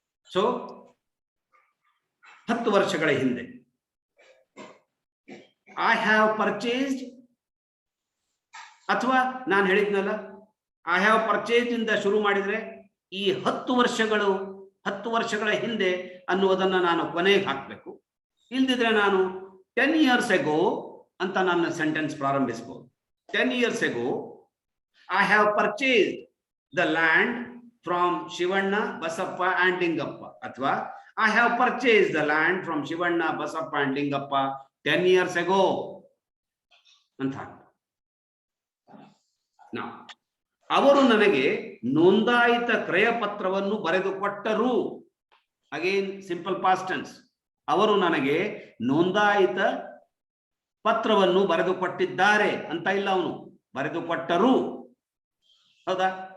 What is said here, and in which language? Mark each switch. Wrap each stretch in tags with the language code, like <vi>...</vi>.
<kn>So 10 ವರ್ಷಗಳ ಹಿಂದೆ</kn> <en>I have purchased,</en> <kn>ಅಥವಾ ನಾನು ಹೇಳಿದ್ನಲ್ಲ ಐ ಹ್ಯಾವ್ ಪರ್ಚೇಸ್ಡ್ ಇಂದ ಶುರು ಮಾಡಿದ್ರೆ ಈ 10 ವರ್ಷಗಳ ಹಿಂದೆ ಅನ್ನುವುದನ್ನು ನಾನು ಕೊನೆಗೆ ಹಾಕಬೇಕು. ಇಲ್ದಿದ್ರೆ ನಾನು</kn> <en>10 years ago</en> <kn>ಅಂತ ನನ್ನ ಸೆಂಟೆನ್ಸ್ ಪ್ರಾರಂಭಿಸಬಹುದು.</kn> <en>10 years ago I have purchased the land from Shivanna, Basappa and Lingappa. ಅಥವಾ I have purchased the land from Shivanna, Basappa and Lingappa 10 years ago ಅಂತ.</en> <kn>ಅವರು ನನಗೆ ನೋಂದಾಯಿತ ಕ್ರಯ ಪತ್ರವನ್ನು ಬರೆದು ಕೊಟ್ಟರು.</kn> <en>Again simple past tense.</en> <kn>ಅವರು ನನಗೆ ನೋಂದಾಯಿತ ಪತ್ರವನ್ನು ಬರೆದು ಕೊಟ್ಟಿದ್ದಾರೆ ಅಂತ ಇಲ್ಲ, ಅವನು ಬರೆದು ಕೊಟ್ಟರು. ಹೌದಾ?</kn>